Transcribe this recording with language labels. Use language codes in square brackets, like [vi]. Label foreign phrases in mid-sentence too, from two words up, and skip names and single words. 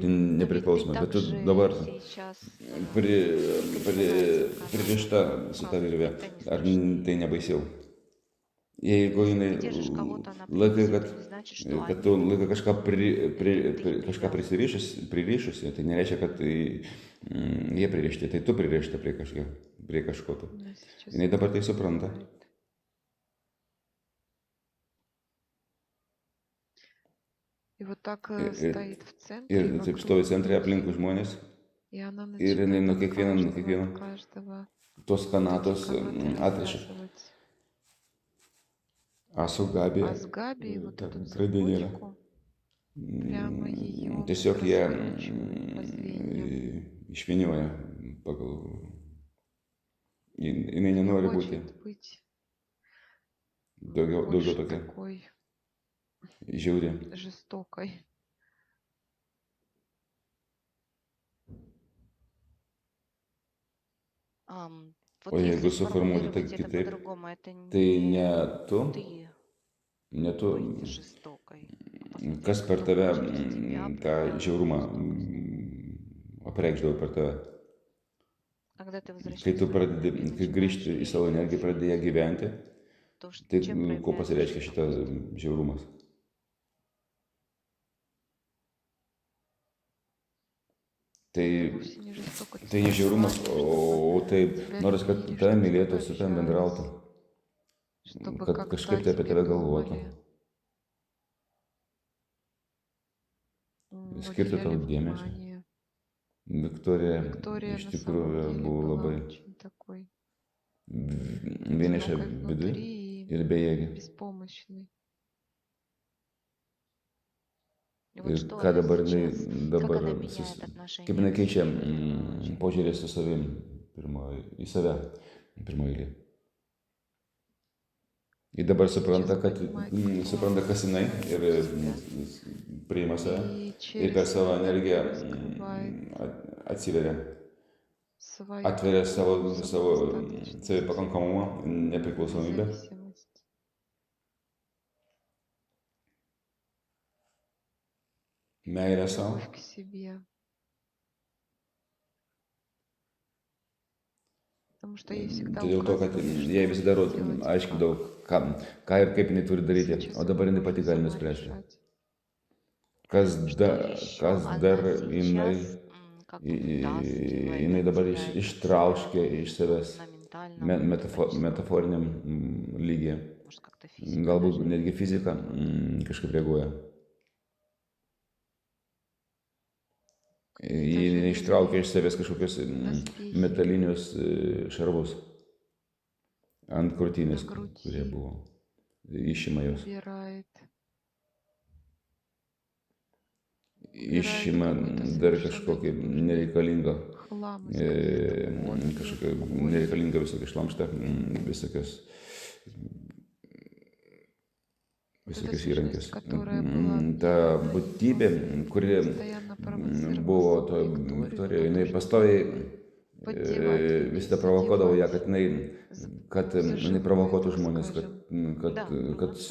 [ru] независимо. Но ведь ты [lt] nepriklausoma. Bet tu [ru] также [lt] dabar [ru] сейчас [lt] pririšta su ta virvė. Ar tai nebaisiau? Jeigu [ru] Если [lt] jinai [ru] ты держишь кого-то на [lt] laikai, [ru] привязи, [lt] kad, [ru] это не значит, что [lt] kad [ru] они [lt] tu laikai [ru] будут [lt] kažką, [ru] ты [lt] kažką [ru] привязан. [lt] pririšusi, tai nereiškia, kad jie pririšti, tai tu pririšta prie kažko. [ru] Она сейчас [lt] Jinai dabar tai supranta. [ru] понимает. И вот так стоит в центре [lt] Ir taip stovi centre aplinkui žmonės [ru] и она [lt] ir jinai nuo [ru] начинает [lt] kiekvieno [ru] от каждого [lt] tos [ru] вот эти [lt] kanatos [ru] канаты [lt] atriša. [ru] развязывать. [lt] A su Gabi [ru] А с Габи вот [lt] ta [ru] эту [lt] grandinėlė. [ru] цепочку прямо ее [lt] Tiesiog jie [ru] раскручивает по звеньям. [lt] išvinioja pagal. Jinai [ru] Не [lt] nenori būti [ru] хочет быть [lt] daugiau [ru] больше [lt] tokia [ru] такой [lt] žiauri. [ru] жестокой. Вот [lt] O [ru] если [lt] jeigu suformuoti tai [ru] сформулировать это [lt] kitaip, [ru] по-другому, это [lt] tai [ru] не [lt] ne [ru] ты [lt] tu, [ru] быть жестокой, а по сути [lt] kas per [ru] кто-то [lt] tave [ru] через тебя [lt] tą [ru] проявляет [lt] žiaurumą [ru] жестокость. [lt] apreikšdavo per tave. [ru] когда ты [lt] Kai [ru] возвращаешься [lt] tu [ru] в [lt] pradedi, [ru] энергию, [lt] kai grįžti į savo energiją, pradedi ją gyventi, [ru] то, [lt] tai [ru] чем [lt] kuo [ru] проявляется [lt] pasireiškia [ru] что-то [lt] šitas [ru] будет. [lt] žiaurumas? Tai, [ru] Это вовсе не жестокость, [lt] tai ne žiaurumas, [ru] желание, [lt] o tai [ru] тебя [lt] noris, kad [ru] любили, [lt] tave [ru] чтобы с [lt] mylėtų, [ru] тобой [lt] su tavim bendrautų, [ru] общались, чтобы [lt] kad [ru] когда [lt] kažkaip tai apie [ru] тебе [lt] tave galvotų, [ru] думали, [lt] skirti tau [ru] уделяли [lt] dėmesio. [ru] внимание. [lt] Viktorija [ru] Виктория [lt] iš [ru] на самом [lt] tikrųjų [ru] деле [lt] buvo [ru] была [lt] labai [ru] очень такой [lt] vieniša [ru] одинокой [lt] viduje [ru] внутри и [lt] ir bejėgė. [ru] беспомощной. И вот [lt] Ir [ru] что [lt] ką [ru] она [lt] dabar jinai, [ru] сейчас, как [lt] dabar, [ru] она меняет отношение [lt] kaip jinai [ru] к [lt] keičia [ru] себе в первую очередь. [lt] požiūrį su savim, į save, pirmoje eilėje. Ir dabar supranta, [ru] Сейчас [lt] kad, [ru] понимает, кто [lt] supranta, kas jinai ir [ru] себя. [lt] priima save [ru] И [lt] ir per [ru] через [lt] savo energiją [ru] раскрывает [lt] atsiveria, [ru] свою [lt] atveria savo [ru] самодостаточность, [lt] savipakankamumą, nepriklausomybę, [ru] независимость. [lt] meilę savo. [ru] Любовь к себе. Потому что ей всегда [lt] Tai dėl to, kad [ru] указывали, [lt] jai [ru] что [lt] visada [ru] делать, [lt] aiškindavau, ką ir kaip jinai turi daryti, [ru] Сейчас [lt] o dabar jinai [ru] может [lt] pati gali [ru] сама [lt] nuspręsti. [ru] решать. [lt] Kas, [ru] Что еще [lt] kas [ru] она [lt] dar [ru] сейчас как бы вытаскивает [lt] jinai dabar [ru] от тебя, из [lt] ištrauškia [ru] себя, [lt] iš savęs [ru] на ментальном, [lt] metaforiniam lygyje. [ru] может, как-то физика [lt] Galbūt [ru] даже. [lt] netgi fizika kažkaip reaguoja. Ji ištraukia iš savęs kažkokius metalinius šarvus ant krūtinės, kurie buvo. Išima jos. [ru] Убирает. [lt] Išima dar kažkokį nereikalingą, [ru] Хлам из каких-то мозгов. [lt] kažkokią nereikalingą visokią šlamštą, visokius įrankius. Ta būtybė, kuri buvo to Viktorijoje, jinai pastoviai visada provokuodavo ją, kad jinai provokuotų žmonės, kad